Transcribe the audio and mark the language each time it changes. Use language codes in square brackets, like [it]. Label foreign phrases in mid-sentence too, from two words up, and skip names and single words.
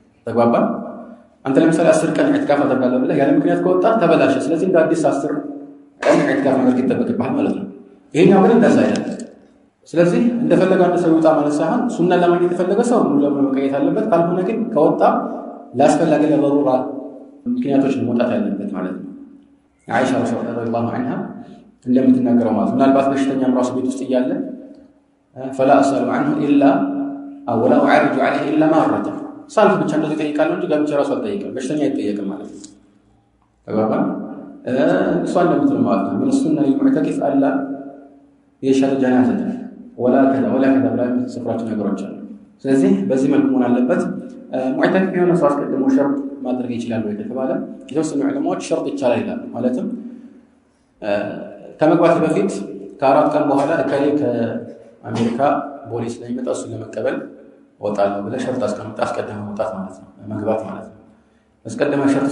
[am] ተግባባን አንተ ለምሳሌ 10 ቀን ኢዕቲካፍ አደርጋለሁ ብለህ ያለ ምክንያት ከወጣ ተበላሸ ስለዚህ እንደ አዲስ 10 ቀን ኢዕቲካፍ ማድረግ ይጠበቅብሃል ማለት ነው ይሄኛው ግን እንደዛ አይደለም ስለዚህ እንደፈለገ አንድ ሰው ይወጣ ማለት ሳይሆን ሱና ለማግኘት የተፈለገ ሰው ሙሉ ለሙሉ መቀየት አለበት ካልሆነ ግን ከወጣ ላስፈላጊ ለضروራ ምክንያቶች መውጣት ያለበት ማለት ነው አይሻ ረዲየላሁ ዐንሃ እንደምትናገረው ማለት ምናልባት በሽተኛም ራሱ ቤት ውስጥ እያለ [ar] فلا اسال عنه الا او لا اعرج عليه الا مره [am] ሳልፍ ብቻ እንደዚህ ጠይቃለሁ እንጂ ጋብቻ ራሱ አልጠይቅም በሽተኛ አይጠየቅም ማለት ነው ተግባባን እሷ እንደምትለው ማለት ነው ምን ሱና [ar] المعتكف الا يشهد جنازه ولا كذا ولا كذا [am] ብላ የምትጽፋቸው ነገሮች አሉ ስለዚህ በዚህ መልኩ መሆን አለበት ሙዕተኪፍ የሆነ ሰው አስቀድሞ ሸርጥ ማድረግ ይችላል ወይ ከተባለ የተወሰኑ ዑለማዎች ሸርጥ ይቻላል ይላሉ ማለትም ከመግባት በፊት ከአራት ቀን በኋላ እከሌ ከአሜሪካ ፖሊስ ላይ መጣ እሱን ለመቀበል ወጣለሁ ብለህ ሸርጥ አስቀድመህ መውጣት ማለት ነው መግባት ማለት ነው አስቀድመህ ሸርጥ